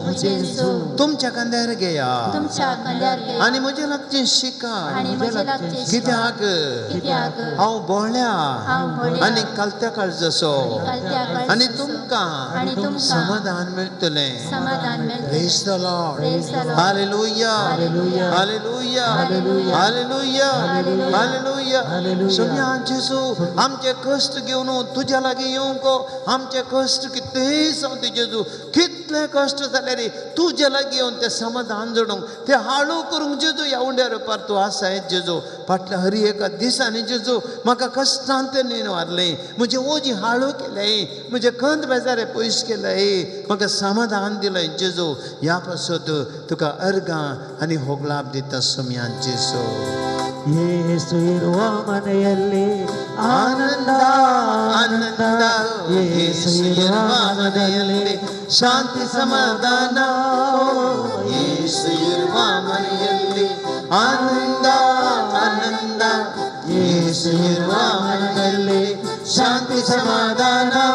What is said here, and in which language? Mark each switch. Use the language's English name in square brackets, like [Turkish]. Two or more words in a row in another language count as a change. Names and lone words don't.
[Konkani] म्हजें जूं तुमच्या खांद्यार घेया तुमच्या खांद्यार घे आनी म्हजें लागचें शिका आनी म्हजें लागचें कित्याक कित्याक हांव भोळ्या हांव भोळ्या आनी कालत्या काळजसो कालत्या काळजाचो आनी तुमकां आनी तुमकां समाधान मेळटलें समाधान मेळटलें [English] Praise the Lord Praise the Lord. हालेलुया Hallelujah. हालेलुया Hallelujah. हालेलुया Hallelujah. हालेलुया Hallelujah. [Konkani] सोन्या जेजू आमचे कश्ट घेवन तुज्या लागीं येवंक आमचे कश्ट कितलेय जावं ते जेजू कितले कश्ट जाले रे तुज्या लागीं येवन ते समाधान जोडूंक ते हाळू करूंक जेजू ह्या उंड्यार पार तूं आसाय जेजू फाटल्या हरी एका दिसांनी जेजू म्हाका कश्टांत न्ही व्हरलें म्हजे ओजी हाळू केलें म्हजे खंत बेजारे पयस केलें म्हाका समाधान दिलें जेजू ह्या पासत तुका अर्गां आनी होगलाप दिता सोम्यान जेजू [Kannada] ಯೇಸು ಇರುವ ಮನೆಯಲ್ಲಿ ಆನಂದ ಆನಂದ ಯೇಸು ಇರುವ ಮನೆಯಲ್ಲಿ ಶಾಂತಿ ಸಮಾಧಾನ ಯೇಸು ಇರುವ ಮನೆಯಲ್ಲಿ ಆನಂದ ಆನಂದ ಯೇಸು ಇರುವ ಮನೆಯಲ್ಲಿ ಶಾಂತಿ ಸಮಾಧಾನ